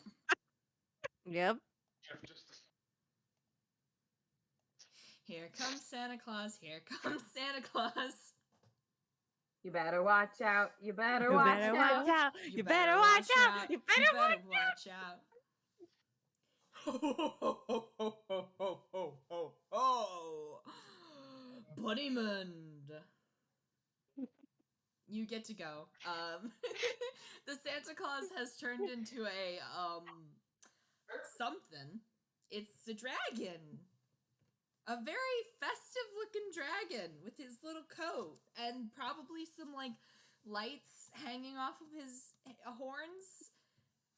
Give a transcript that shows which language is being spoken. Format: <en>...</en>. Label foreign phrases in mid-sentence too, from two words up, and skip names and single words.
<en>Yep. Here comes Santa Claus. Here comes Santa Claus. You better watch out. You better You watch better out. watch out. You better watch out. You better watch out. Ho, ho, ho, ho, ho, ho, ho, ho, ho. Bunnymund. You get to go. The Santa Claus has turned into a something. It's a dragon. A very festive looking dragon with his little coat and probably some like lights hanging off of his horns.</en>